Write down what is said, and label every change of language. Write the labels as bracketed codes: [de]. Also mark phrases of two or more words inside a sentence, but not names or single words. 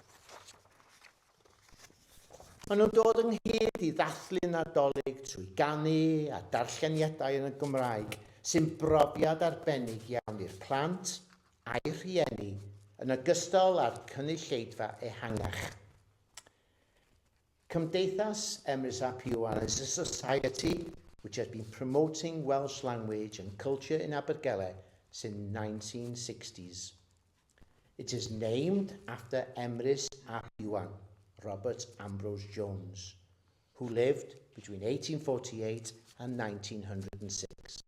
[cy] Maen nhw'n dod ynghyd i ddathlu Nadolig trwy ganu a darlleniadau yn y Gymraeg sy'n brofiad arbennig iawn i'r plant a'i rhieni yn ogystal â'r cynulleidfa ehangach. [en] Cymdeithas Emrys ap Iwan is a society which has been promoting Welsh language and culture in Abergele since 1960s. It is named after Emrys ap Iwan, Robert Ambrose Jones, who lived between 1848 and 1906.